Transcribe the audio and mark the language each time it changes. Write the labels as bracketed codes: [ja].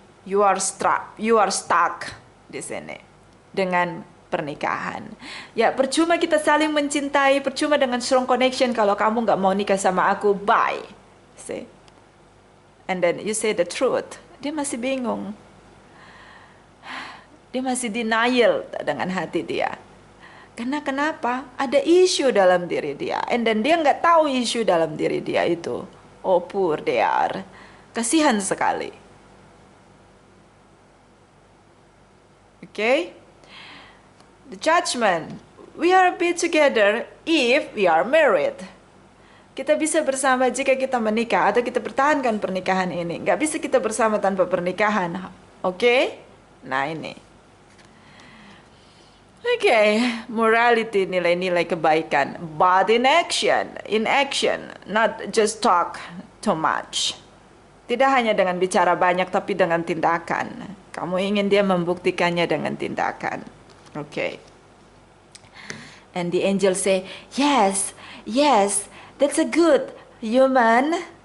[en] You are stuck [id] di sini dengan pernikahan. Ya, percuma kita saling mencintai, percuma dengan [en] strong connection [id] kalau kamu nggak mau nikah sama aku, [en] bye. See? And then you say the truth. [id] Dia masih bingung. Dia masih denial dengan hati dia. Karena kenapa? Ada isu dalam diri dia. [en] And then [id] dia nggak tahu isu dalam diri dia itu. [en] Oh, poor they are. [id] Kasihan sekali. [en] Okay? The Judgment. We are be together if we are married. [id] Kita bisa bersama jika kita menikah atau kita pertahankan pernikahan ini. Nggak bisa kita bersama tanpa pernikahan. Okay? Nah ini. Okay, morality, nilai-nilai kebaikan. [en] But in action, not just talk too much. [id] Tidak hanya dengan bicara banyak, tapi dengan tindakan. Kamu ingin dia membuktikannya dengan tindakan. Okay. [en] And the angel say, yes, that's a good human.